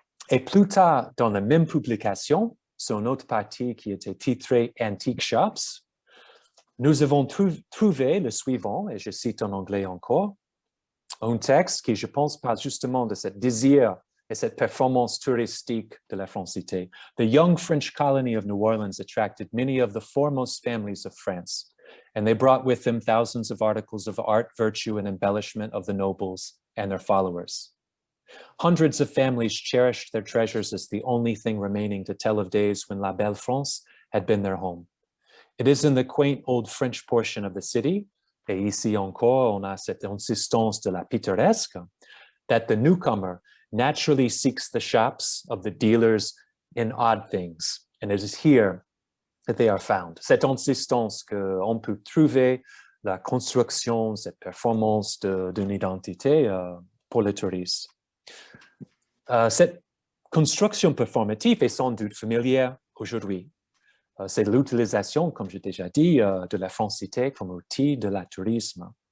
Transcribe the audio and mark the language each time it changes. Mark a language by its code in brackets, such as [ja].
[fr] Et plus tard, dans la même publication, sur une autre partie qui était titrée Antique Shops, nous avons trouvé le suivant, et je cite en anglais encore, un texte qui, je pense, parle justement de ce désir et cette performance touristique de la francité. [en] The young French colony of New Orleans attracted many of the foremost families of France, and they brought with them thousands of articles of art, virtue, and embellishment of the nobles and their followers. Hundreds of families cherished their treasures as the only thing remaining to tell of days when La Belle France had been their home. It is in the quaint old French portion of the city, [fr] et ici encore, on a cette insistance de la pittoresque, [en] that the newcomer naturally seeks the shops of the dealers in odd things, and it is here that they are found. [fr] Cette insistance qu'on peut trouver la construction, cette performance d'une identité pour les touristes. Cette construction performative est sans doute familière aujourd'hui. C'est l'utilisation, comme j'ai déjà dit, de la francité comme outil de la tourisme.